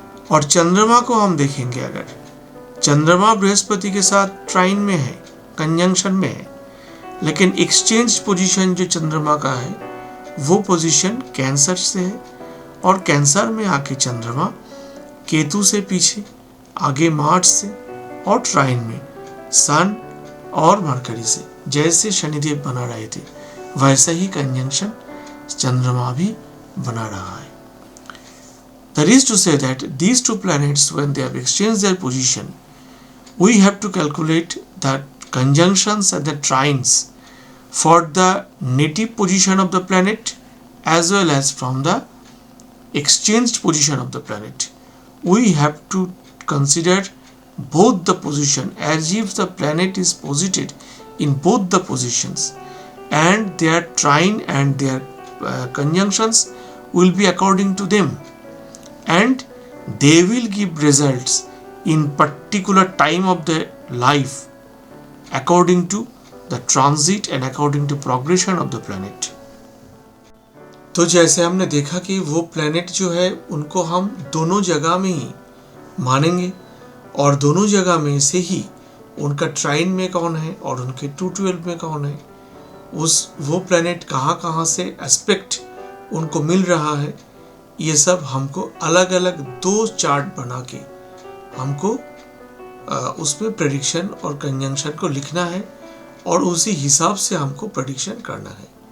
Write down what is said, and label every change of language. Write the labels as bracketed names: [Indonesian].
[Hindi] और चंद्रमा को हम देखेंगे, अगर चंद्रमा बृहस्पति के साथ ट्राइन में है, कंजंक्शन में है, लेकिन एक्सचेंज पोजीशन जो चंद्रमा का है वो पोजीशन कैंसर से है, और कैंसर में आके चंद्रमा केतु से पीछे, आगे मार्स से, और ट्राइन में सन और मरकरी से। जैसे शनिदेव बना रहे थे वैसा ही कंजंक्शन चंद्रमा भी बना रहा है। [English] That is to say that these two planets, when they have exchanged their position, we have to calculate the conjunctions and the trines for the native position of the planet as well as from the exchanged position of the planet. We have to consider both the position as if the planet is posited in both the positions, and their trine and their conjunctions will be according to them, and they will give results in particular time of their life according to the transit and according to progression of the planet. [Hindi] तो जैसे हमने देखा कि वो planet जो है उनको हम दोनों जगह में ही मानेंगे और दोनों जगह में से ही उनका ट्राइन में कौन है और उनके 212 में कौन है, वो प्लैनेट कहाँ कहाँ से एस्पेक्ट उनको मिल रहा है, ये सब हमको अलग अलग 2 चार्ट बना के हमको उसमें प्रेडिक्शन और कंजंक्शन को लिखना है और उसी हिसाब से हमको प्रेडिक्शन करना है।